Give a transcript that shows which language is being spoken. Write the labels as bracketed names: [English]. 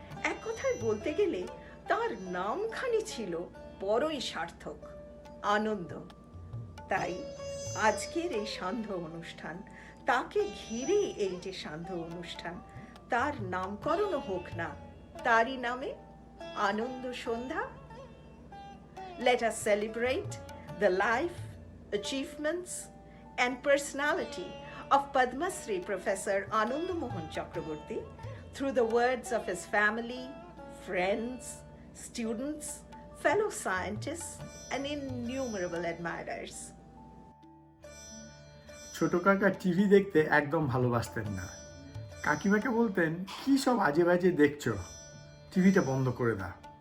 [Bangla] এক কথায় বলতে গেলে তার নামখানি ছিল বড়ই সার্থক, আনন্দ। তাই আজকের এই সান্ধ্য অনুষ্ঠান, তাকে ঘিরে এই যে সান্ধ্য অনুষ্ঠান, তার নামকরণও হোক না তারই নামে, আনন্দ সন্ধ্যা। [English] Let us celebrate the life, achievements and personality of Padmasree Professor Anandamohan Chakraborty through the words of his family, friends, students, fellow scientists and innumerable admirers. [Bangla] ছোট কাকা টিভি দেখতে একদম ভালোবাসতেন না। কাকিমাকে বলতেন, কি সব আজে বাজে দেখছো, টিভিটা বন্ধ করে দাও।